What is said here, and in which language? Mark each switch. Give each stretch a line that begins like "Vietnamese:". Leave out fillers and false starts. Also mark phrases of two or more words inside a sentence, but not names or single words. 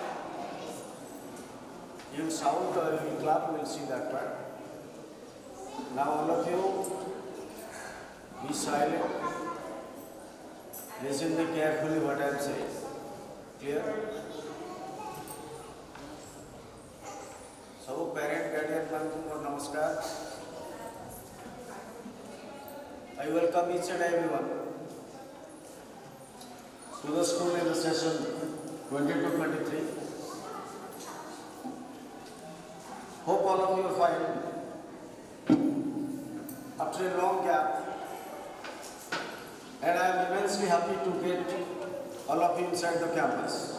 English: You shout or you clap, we will see that part. Now all of you, be silent. Listen to carefully what I am saying.
Odia: Clear? सब
English: parent guardian
Odia: ମାନଙ୍କୁ ମୋର ନମସ୍କାର.
English: I welcome each and everyone to the school in the session 22-23. Hope all of you are fine after a long gap, and I am immensely happy to get all of you inside the campus.